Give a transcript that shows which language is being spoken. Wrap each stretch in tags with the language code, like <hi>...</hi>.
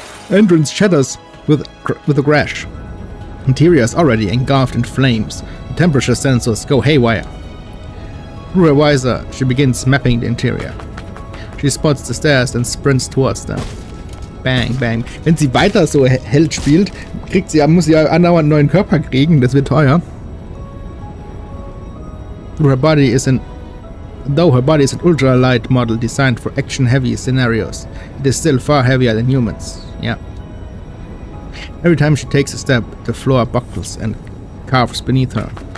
<en>Entrance shatters with a crash. Interior is already engulfed in flames. The temperature sensors go haywire. Through her visor, she begins mapping the interior. She spots the stairs and sprints towards them. Bang, bang.</en> <de>Wenn sie weiter so Held spielt, muss sie andauernd einen neuen Körper kriegen. Das wird teuer.</de> <en>Though her body is an ultralight model designed for action-heavy scenarios, it is still far heavier than humans. Yeah. Every time she takes a step, the floor buckles and carves beneath her.</en>